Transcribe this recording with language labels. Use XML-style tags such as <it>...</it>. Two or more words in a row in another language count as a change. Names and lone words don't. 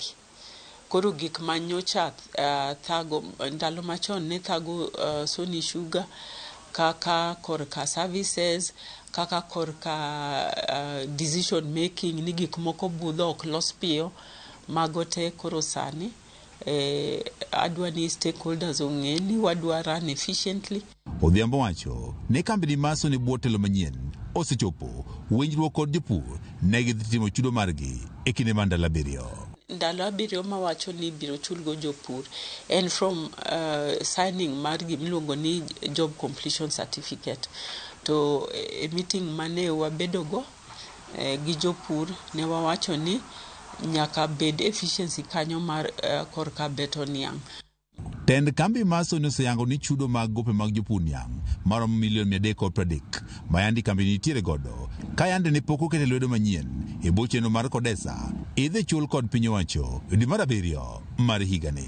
<luo>Koro gik manyocha thago ndalo machon ne thago Sony Sugar kaka korka services, kaka korka</luo> <en>decision making,</en> <luo>ni gik moko budho ok los piyo, magote koro sani adwa ni stakeholders ong'e ni wadwa</luo> <en>run efficiently.</en> <luo>Odhiambo wacho ne kambini mar Sony bwo telo manyien osechopo winjruok kod jopur ne gidhi timo chudo margi e kinde mar ndalo abiriyo. Ndalo abiriyo ma wacho ni biro chulgo jopur and from signing mar gimiluongo ni</luo> <en>job completion certificate.</en> <luo>To a meeting mane wabedogo gi jopur ne wawacho ni nyaka bed efficiency kanyo mar korka beto niang'. Tend kambi mar Sony oseyango ni chudo mag gope mag jopur niang' maromo milion 330 ma yandi kambi nitiere godo ka yandi ni pok okete lwedo manyien e bwo chenro mar Kodesa idhi chul kod piny owacho e dwe mar abiriyo mar higani.</luo>